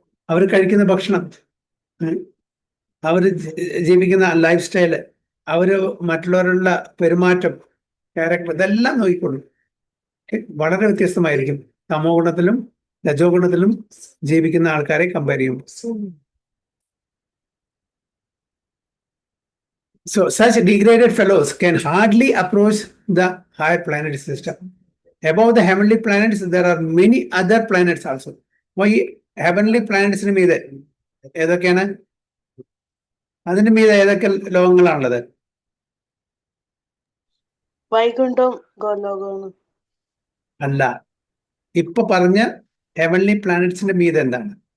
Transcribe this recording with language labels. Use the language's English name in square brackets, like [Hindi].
[Malayalam] അവർ കഴിക്കുന്ന ഭക്ഷണം, അവർ ജീവിക്കുന്ന ലൈഫ് സ്റ്റൈല്, അവര് മറ്റുള്ളവരുള്ള പെരുമാറ്റം, ക്യാരക്ടർ, ഇതെല്ലാം നോക്കിക്കൊള്ളും. വളരെ വ്യത്യസ്തമായിരിക്കും തമോ ഗുണത്തിലും രജോ ഗുണത്തിലും ജീവിക്കുന്ന ആൾക്കാരെ കമ്പയർ ചെയ്യുമ്പോൾ. [English] So such degraded fellows can hardly approach the higher planetary system. Above the heavenly planets, there are many other planets also. [Malayalam] അപ്പോൾ ഈ ഹെവൻലി പ്ലാനറ്റ്സിന് മീതെ ഏതൊക്കെയാണ്? അതിന് മീതെ ഏതൊക്കെ ലോകങ്ങളാണുള്ളത്? വൈകുണ്ഠവും ഗോലോകവും. അല്ല, ഇപ്പൊ പറഞ്ഞ ഹെവൻലി പ്ലാനറ്റ്സിന്റെ മീതെ എന്താണ്?